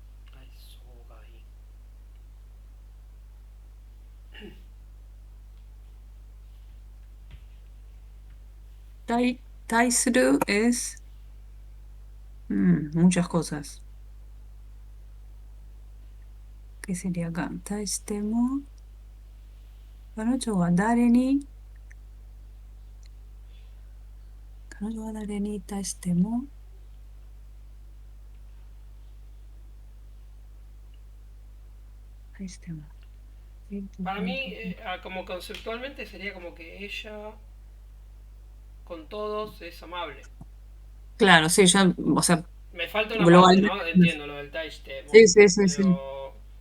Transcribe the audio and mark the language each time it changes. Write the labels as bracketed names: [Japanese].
[Spanish] Eso, ahí. 対する es muchas cosas. ¿Qué sería acá? [Japanese] 対しても、彼女は誰に、彼女は誰に対しても、対しても。 [Spanish] Para mí, como conceptualmente, sería como que ella con todos es amable. Claro, sí, yo, o sea, Me falta una parte, globalmente. ¿no? Entiendo lo del Taishtemo, Sí, sí, sí, sí. pero